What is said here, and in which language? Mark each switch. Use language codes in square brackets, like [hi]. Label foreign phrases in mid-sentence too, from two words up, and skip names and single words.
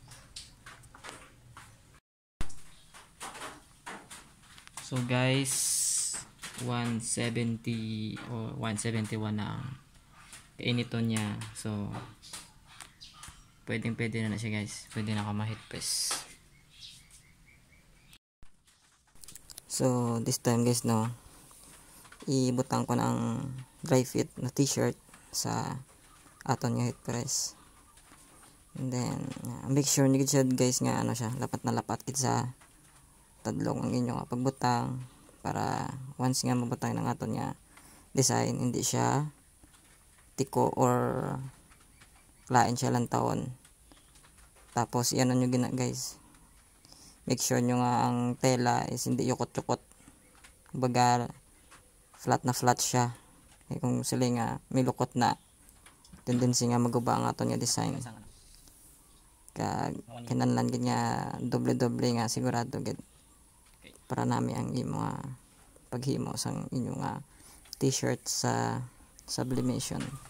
[en] So guys, [hil] 170 o 171 na ang kainito niya. So pwede na siya guys. Pwede na ako ma- [en] hit press. So this time guys [hil] ibutang ko ng [en] dry fit [hil] na t-shirt sa aton nga [en] hit press. And then make sure [hil] ni siya guys nga siya lapat na lapat kit sa tadlong ang inyong pagbutang para once nga mabutang ng aton nga design hindi siya tiko or lain siya lang taon. Tapos iyan nyo guys, [en] make sure [hil] nyo nga ang tela is hindi yukot-yukot, baga flat na flat siya. Kung sila nga may lukot na tendency nga maguba ang aton nga design. kag kinahanglan gid nga doble-doble nga sigurado gid para nami ang imo nga paghimo sang inyo nga t-shirt sa sublimation.